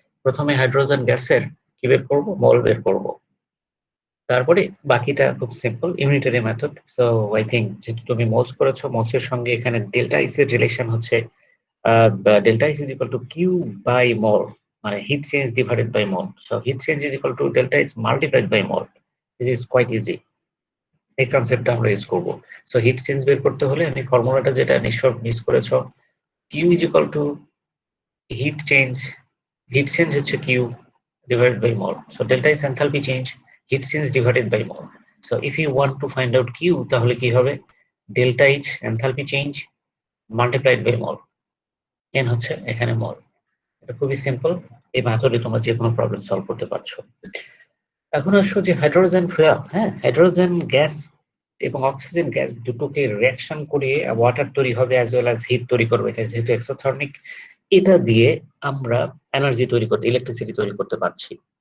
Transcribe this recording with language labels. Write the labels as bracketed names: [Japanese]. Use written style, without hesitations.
[Bangla] প্রথমে হাইড্রোজেন গ্যাসের কি বের করবো? মল বের করবো। তারপরে বাকিটা খুব simple, unitary method. So I think যেহেতু তুমি মোলস করেছো, মোলসের সঙ্গে এখানে ডেল্টা ইস এর রিলেশন হচ্ছে [English] delta is equal to Q by mole, [Bangla] মানে [English] heat change divided by mole. So heat change is equal to delta is multiplied by mole. This is quite easy. [Bangla] এই কনসেপ্টটা আমরা ইউজ করব। সো হিট চেঞ্জ বের করতে হলে আমি ফর্মুলাটা যেটা নিশ্চয় মিস করেছো, [English] Q is equal to heat change [Bangla] হচ্ছে [English] Q divided by mole. So delta is enthalpy change, heat change divided by mole. So if you want to find out Q, [Bangla] তাহলে কি হবে? [English] Delta is enthalpy change multiplied by mole. [Bangla] n হচ্ছে এখানে মল। এটা খুবই simple, এই মেথডে তোমরা যে কোনো প্রবলেম সলভ করতে পারছো। এখন আসো যে হাইড্রোজেন ফুয়েল, হ্যাঁ, হাইড্রোজেন গ্যাস এবং অক্সিজেন গ্যাস দুটোকে রিঅ্যাকশন করে ওয়াটার তৈরি হবে অ্যাজ ওয়েল অ্যাজ হিট তৈরি করবে। এটা যেহেতু এক্সোথার্মিক, এটা দিয়ে আমরা এনার্জি তৈরি করতে, ইলেকট্রিসিটি তৈরি করতে পারছি।